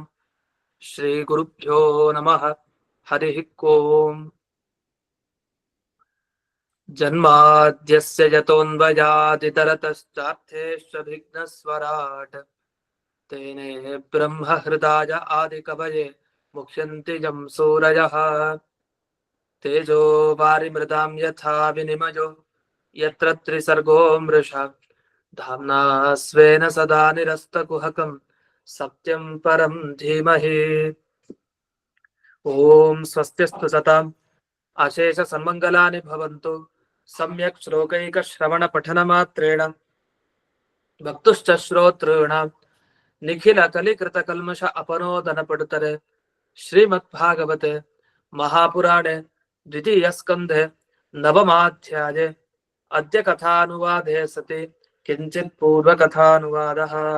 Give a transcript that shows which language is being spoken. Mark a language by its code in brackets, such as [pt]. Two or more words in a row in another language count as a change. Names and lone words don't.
[sa] ಶ್ರೀ ಗುರುಭ್ಯೋ ನಮಃ. ಹರಿ ಓಂ. ಜನ್ಮಾದ್ಯಸ್ಯ ಯತೋನ್ವಯಾದಿತರತಶ್ಚಾರ್ಥೇಷ್ವಭಿಘ್ನಸ್ವರಾಟ್ ತೇನೇ ಬ್ರಹ್ಮ ಹೃದಯ ಆದಿಕವಯೇ ಮುಖ್ಯಂತಿ ಜಂ ಸೂರಯಃ. ತೇಜೋ ವಾರಿಮೃದಾಂ ಯಥಾ ವಿನಿಮಯೋ ಯತ್ರ ತ್ರಿಸರ್ಗೋ ಮೃಷಾ ಧಾಮ್ನಾ ಸ್ವೇನ ಸದಾ ನಿರಸ್ತಕುಹಕಂ ಸತ್ಯಂ ಪರಂ ಧೀಮಹಿ. ಓಂ ಸ್ವಸ್ತ್ಯಸ್ತು ಸತಾಂ ಅಶೇಷ ಸನ್ಮಂಗಲಾನಿ ಭವಂತು. ಸಮ್ಯಕ್ ಶ್ಲೋಕೈಕ ಶ್ರವಣ ಪಠನ ಮಾತ್ರೇಣ ಭಕ್ತುಶ್ಚ ಶ್ರೋತॄಣಾಂ ನಿಖಿಲ ಕಲಿಕೃತ ಕಲ್ಮಷ ಅಪನೋದನ ಪಡುತ್ತಾರೆ. ಶ್ರೀಮದ್ ಭಾಗವತೆ ಮಹಾಪುರಾಣೆ ದ್ವಿತೀಯ ಸ್ಕಂಧೆ ನವಮಾಧ್ಯಾಯೇ ಅದ್ಯ ಕಥಾನುವಾದೇ ಸತಿ ಕಿಂಚಿತ್ ಪೂರ್ವ ಕಥಾನುವಾದಃ.